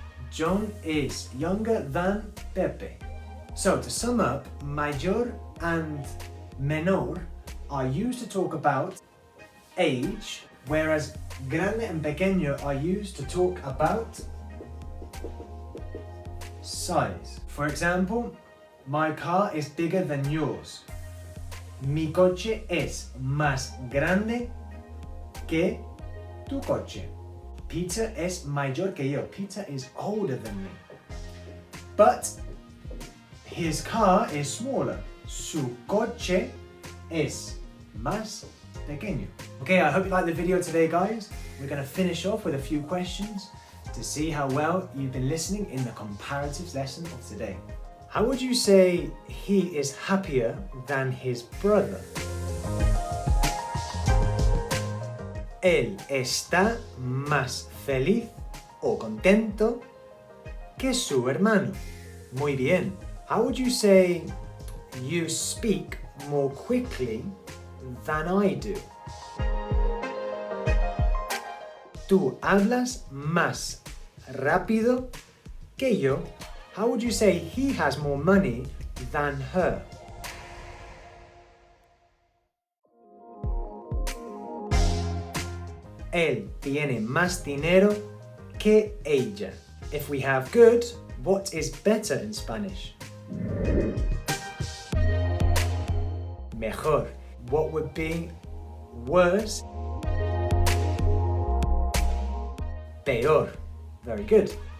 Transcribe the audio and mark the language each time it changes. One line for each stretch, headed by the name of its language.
English: John is younger than Pepe. So to sum up, mayor and menor are used to talk about age, whereas grande and pequeño are used to talk about size. For example, my car is bigger than yours.
Spanish: Mi coche es más grande que tu coche. Peter es mayor que yo.
English: Peter is older than me. But his car is smaller.
Spanish: Su coche es más pequeño.
English: Okay, I hope you liked the video today, guys. We're going to finish off with a few questions to see how well you've been listening in the comparatives lesson of today. How would you say he is happier than his brother?
Spanish: Él está más feliz o contento que su hermano. Muy bien.
English: How would you say you speak more quickly than I do?
Spanish: Tú hablas más rápido que yo.
English: How would you say he has more money than her?
Spanish: Él tiene más dinero que ella.
English: If we have good, what is better in Spanish? Mejor. What would be worse? Peor. Very good.